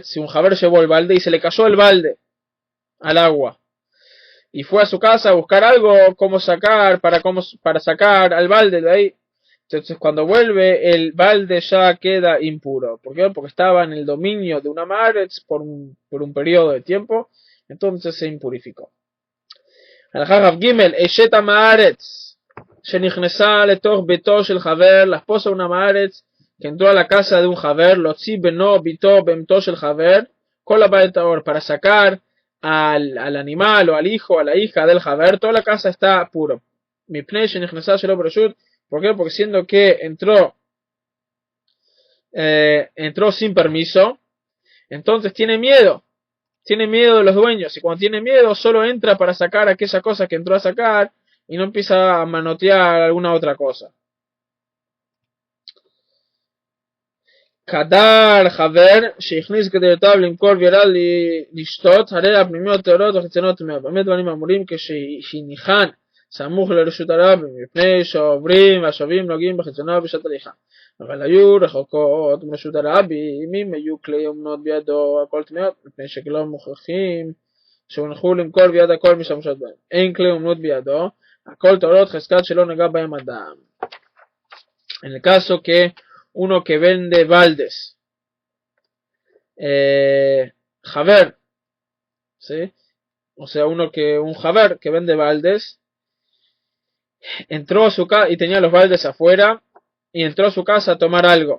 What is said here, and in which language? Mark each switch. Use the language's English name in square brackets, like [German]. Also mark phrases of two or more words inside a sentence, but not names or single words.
[Spanish] Si un jaber llevó el balde y se le cayó el balde al agua y fue a su casa a buscar algo para sacar al balde de ahí, entonces cuando vuelve el balde ya queda impuro. ¿Por qué? Porque estaba en el dominio de una maret por un periodo de tiempo, entonces se impurificó. [Hebrew] הלכה כ"ג אשת המארץ שנכנסה לתוך ביתו של חבר, [Spanish] la esposa de una מארץ que entró a la casa de un חבר, [Hebrew] להוציא בנו ביתו בהמתו של חבר, כל הבית טהור, [Spanish] para sacar al animal o al hijo o a la hija del חבר, toda la casa está puro. [Hebrew] מפני שנכנסה שלא ברשות, [Spanish] ¿por qué? Porque siendo que entró sin permiso, entonces tiene miedo de los dueños, y cuando tiene miedo solo entra para sacar aquella cosa que entró a sacar y no empieza a manotear alguna otra cosa. [Hebrew] חדר חבר שהכניס כדי יותר למכור וירד לשתות, הרי הפנימיות טהורות וחיצוניות טמאות. באמת דברים אמורים כשהניחן סמוך לרשות הרבים, מפני שעוברים והשבים נוגעים בחיצוניו בשעת הליכה. אבל היו רחוקות מרשות הרבים, אם היו כלי אומנות בידו, הכל טמאות, מפני שכלא מוכרחים שהונחו למכור ביד הכל משמשות בהם. אין כלי אומנות בידו, הכל טהורות חזקת שלא נגע בהם אדם. [Spanish] En el caso que uno que vende baldes, javer, ¿sí? O sea, un javer que vende baldes, entró a su casa y tenía los baldes afuera, y entró a su casa a tomar algo.